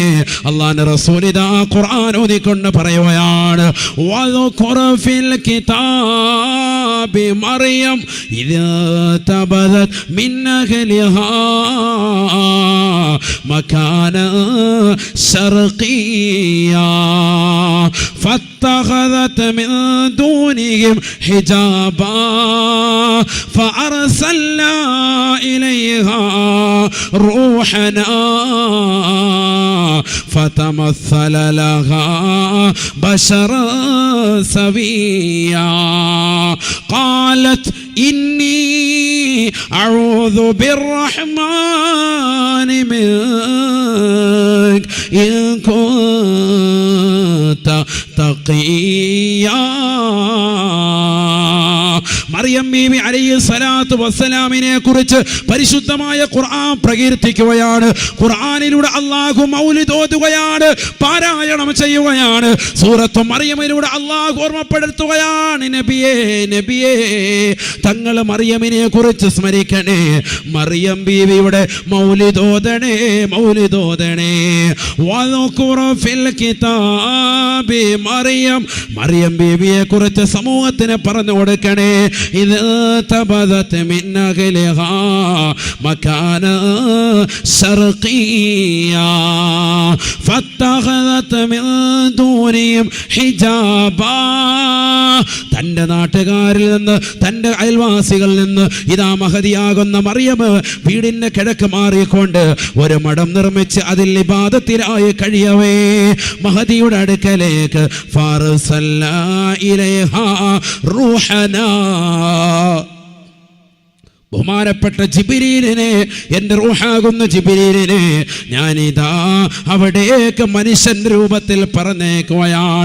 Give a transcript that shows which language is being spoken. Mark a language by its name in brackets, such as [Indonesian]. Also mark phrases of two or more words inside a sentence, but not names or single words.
[Malayalam] അല്ലാഹുവിന്റെ റസൂൽ ഇതാ ഖുർആൻ ഓതിക്കൊണ്ട് പറയുകയാണ്. [Arabic] واذكر في الكتاب مريم إذ انتبذت من أهلها مكانا شرقيا فاتخذت من دونهم حجابا فأرسلنا إليها روحنا فتمثل لها بشرا سويا قالت إني أعوذ بالرحمن منك إن كنت تقيا. [Malayalam] മറിയം ബീവി [Arabic] عليه الصلاة والسلام [Malayalam] കുറിച്ച് പരിശുദ്ധമായ ഖുർആൻ പ്രകീർത്തിക്കുകയാണ്. ഖുർആനിലൂടെ അല്ലാഹു മൗലിദ് ഓതുകയാണ്, പാരായണം ചെയ്യുകയാണ്. സൂറത്തു മറിയമിലൂടെ അല്ലാഹു ഓർമ്മപ്പെടുത്തുകയാണ്. നബിയേ തങ്ങൾ മറിയമിനെ കുറിച്ച് സ്മരിക്കണേ. മറിയം ബീവിയുടെ മൗലിദ് ഓതണേ. [Arabic] واذكر في الكتاب مريم [Malayalam] ബീവിയെ കുറിച്ച് സമൂഹത്തിന് പറഞ്ഞു കൊടുക്കണേ. [Arabic] إذ تبذت من أهلها مكانا شرقيا فاتخذت من دونهم حجابا. [Malayalam] തൻ്റെ നാട്ടുകാരിൽ നിന്ന്, തൻ്റെ അയൽവാസികളിൽ നിന്ന് ഇതാ മഹദിയാകുന്ന മറിയം വീടിൻ്റെ കിഴക്ക് മാറിക്കൊണ്ട് ഒരു മഠം നിർമ്മിച്ച് അതിൽ ഇബാദത്തിനായി കഴിയവേ മഹദിയുടെ അടുക്കലേക്ക് [Arabic] فأرسلنا إليها روحنا [Malayalam] ബഹുമാനപ്പെട്ട ജിബ്രീലിനെ, എൻ്റെ റൂഹാകുന്ന ജിബ്രീലിനെ ഞാനിതാ അവിടേക്ക് മനുഷ്യൻ രൂപത്തിൽ പറഞ്ഞേക്കുകയാണ്.